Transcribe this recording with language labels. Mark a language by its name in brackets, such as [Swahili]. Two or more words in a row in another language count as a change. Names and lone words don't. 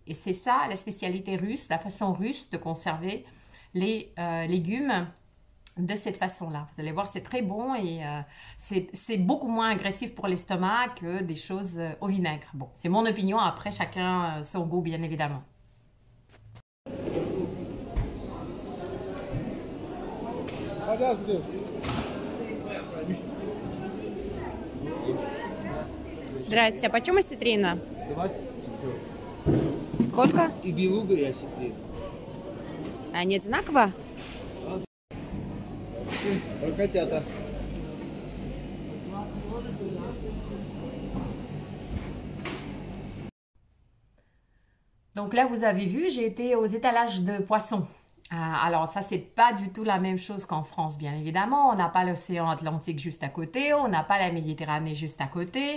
[French] Et c'est ça la spécialité russe, la façon russe de conserver les légumes de cette façon-là. Vous allez voir, c'est très bon et c'est beaucoup moins agressif pour l'estomac que des choses au vinaigre. Bon, c'est mon opinion. Après, chacun son goût, bien évidemment. [Russian] Здрасте, а почем осетрина? 20 Сколько? и белуга, и осетрина. Они одинаково? Про котята. [French] Donc là, vous avez vu, j'ai été aux étalages de poissons. Alors ça, c'est pas du tout la même chose qu'en France, bien évidemment. On n'a pas l'océan Atlantique juste à côté, on n'a pas la Méditerranée juste à côté.